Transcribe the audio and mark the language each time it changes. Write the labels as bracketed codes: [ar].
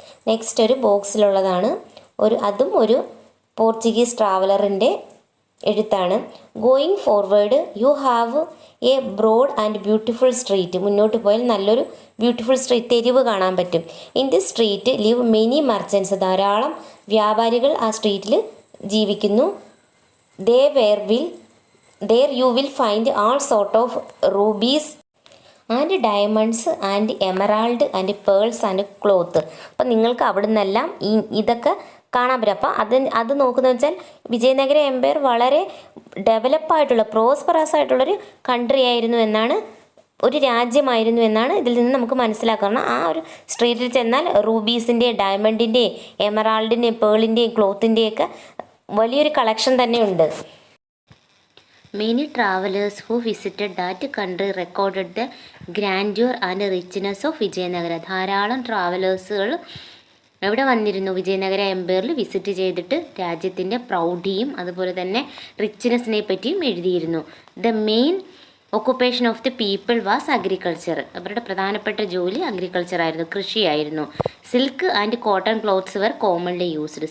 [ml] Next ഒരു ബോക്സിലുള്ളതാണ്, അതും ഒരു Portuguese ട്രാവലറിൻ്റെ എഴുത്താണ്. [en] Going forward you have a broad and beautiful street. [ml] മുന്നോട്ട് പോയാൽ നല്ലൊരു ബ്യൂട്ടിഫുൾ സ്ട്രീറ്റ്, തെരുവ് കാണാൻ പറ്റും. [en] In the street live many merchants. [ml] ധാരാളം വ്യാപാരികൾ ആ സ്ട്രീറ്റിൽ ജീവിക്കുന്നു. [en] There you will find all sort of rubies and diamonds and emerald and pearls and cloth. [ml] അപ്പം നിങ്ങൾക്ക് അവിടെ നിന്നെല്ലാം ഇതൊക്കെ കാണാൻ പറ്റും. അപ്പോൾ അത് നോക്കുന്നത് വെച്ചാൽ വിജയനഗര എംപയർ വളരെ ഡെവലപ്പായിട്ടുള്ള പ്രോസ്പറസ് ആയിട്ടുള്ളൊരു കൺട്രി ആയിരുന്നു എന്നാണ്, ഒരു രാജ്യമായിരുന്നു എന്നാണ് ഇതിൽ നിന്ന് നമുക്ക് മനസ്സിലാക്കണം. ആ ഒരു സ്ട്രീറ്റിൽ ചെന്നാൽ റൂബീസിൻ്റെയും ഡയമണ്ടിൻ്റെയും എമറാൾഡിൻ്റെയും പേളിൻ്റെയും ക്ലോത്തിൻ്റെയൊക്കെ വലിയൊരു കളക്ഷൻ തന്നെയുണ്ട്. [en] Many travelers who visited that country recorded the grandeur and richness of Vijayanagara. [ml] ധാരാളം ട്രാവലേഴ്സുകൾ എവിടെ വന്നിരുന്നു? വിജയനഗര എംപയറിൽ വിസിറ്റ് ചെയ്തിട്ട് രാജ്യത്തിൻ്റെ പ്രൗഢിയും അതുപോലെ തന്നെ റിച്ച്നെസ്സിനെ പറ്റിയും എഴുതിയിരുന്നു. [en] The main occupation of the people was agriculture. [ml] അവരുടെ പ്രധാനപ്പെട്ട ജോലി അഗ്രികൾച്ചർ ആയിരുന്നു, കൃഷിയായിരുന്നു. [en] Silk and cotton clothes were commonly used.